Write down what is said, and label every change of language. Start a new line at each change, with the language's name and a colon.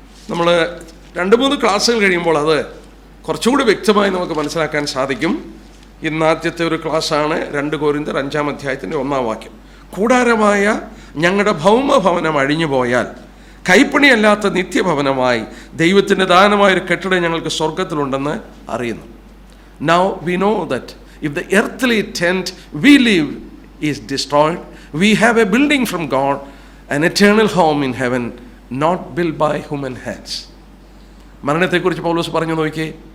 Malayalam: നമ്മൾ 2-3 ക്ലാസ്സുകൾ കഴിയുമ്പോൾ അത് കുറച്ചുകൂടി വ്യക്തമായി നമുക്ക് മനസ്സിലാക്കാൻ സാധിക്കും. ഇന്ന് ആദ്യത്തെ ഒരു ക്ലാസ്സാണ് 2 കൊരിന്ത്യർ 5-ാം അധ്യായത്തിൻ്റെ 1-ാം വാക്യം. കൂടാരമായ ഞങ്ങളുടെ ഭൗമഭവനം അഴിഞ്ഞു പോയാൽ കൈപ്പണിയല്ലാത്ത നിത്യഭവനമായി ദൈവത്തിൻ്റെ ദാനമായൊരു കെട്ടിടം ഞങ്ങൾക്ക് സ്വർഗത്തിലുണ്ടെന്ന് അറിയുന്നു.
English: Now we know that if the earthly tent we live is destroyed, we have a building from God, an eternal home in heaven, not built by human hands.
Malayalam: മരണത്തെക്കുറിച്ച് പൗലോസ് പറഞ്ഞു നോക്കിയേ.